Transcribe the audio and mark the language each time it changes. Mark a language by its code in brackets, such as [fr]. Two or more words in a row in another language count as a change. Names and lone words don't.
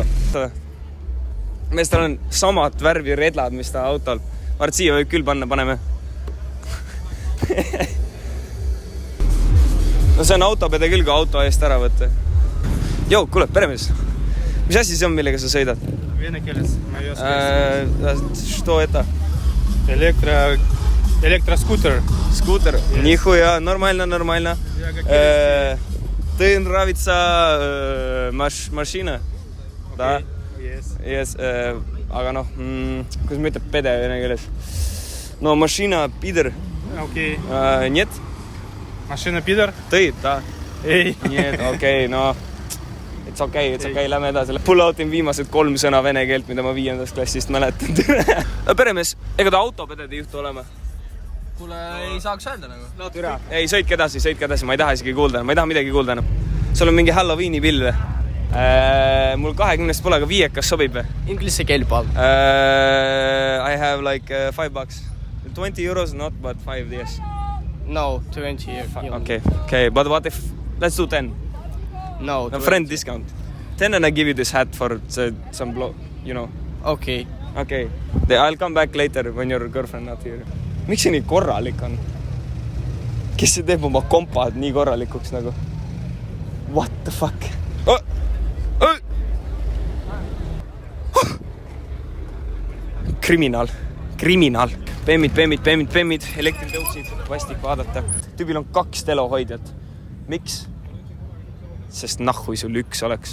[et] Meestel on samad värvi redlad, mis ta autol. Vart siia võib küll paneme. No see on autopede küll, kui auto eest ära võtta. Kuule, peremees. Mis asi see on, millega sa sõidad? Vene keeles. Ma ei oska. [ru] Что это? Электроскутер. Скутер. Нихуя, нормально. Ты нравится машина? Да? Yes. [et] Aga kuidas ma ütleb pede vene keeles? No, [ru] машина пидор. Окей. Нет? Машина пидор? Ты, да. [et] Ei. [ru] Нет, [et] okei, no. [en] It's okei, [et] lähme edasi. Pull outin viimased 3 sõna vene keelt, mida ma 5. klassist mäletan. Peremees, ega ta autopedede juhtu olema? Kuule, ei saaks öelda nagu. No, türa. Ei, sõitke edasi. Ma ei taha isegi kuulda. Ma ei taha midagi kuulda enam. Sul on mingi Halloweeni pill või? Mul 20 pole, aga 5, kas sobib või? Inglise keel palun. [en] I have like $5. 20 euros, not but 5 years. No, 20 years. Okay, but what if, let's do 10. No, friend discount. 10 and I give you this hat for some blow, you know. Okay. Okay, I'll come back later when your girlfriend not here. [et] Miks see nii korralik on? Kes see teeb oma kompad nii korralikuks nagu? [en] What the fuck? [et] Kriminaal. Pemmid, elektritõuksid, vastik vaadata. Tüübil on 2 telohoidjat. Miks? Sest nahhui sul 1 oleks.